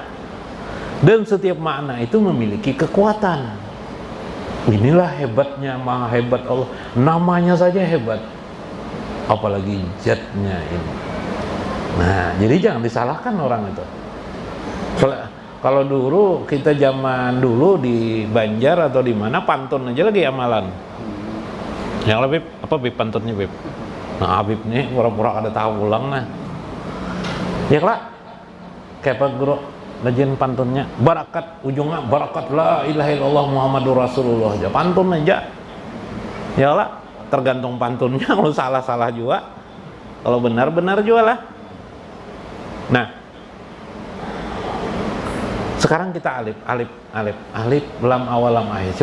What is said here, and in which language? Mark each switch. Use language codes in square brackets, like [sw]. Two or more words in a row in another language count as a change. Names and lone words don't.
[id] Dan setiap makna itu memiliki kekuatan. Inilah hebatnya, maha hebat Allah. Namanya saja hebat, apalagi zatnya ini. Nah, jadi jangan disalahkan orang itu. Kalau dulu kita zaman dulu di Banjar atau di mana, pantun aja lagi amalan. [bjn] Yang lebih apa Bib pantunnya Bib? Nah, Habib nih pura-pura ada tahu ulang nah. Ya lah. Kayak Pak Guru Lajin pantunnya, barakat ujungnya barakat [ar] لا إله إلا الله محمد رسول الله [bjn] aja, pantun aja. [id] Ya lah, tergantung pantunnya. Kalau salah juga, kalau benar juga lah. Nah, sekarang kita alif, lam awal, lam akhir.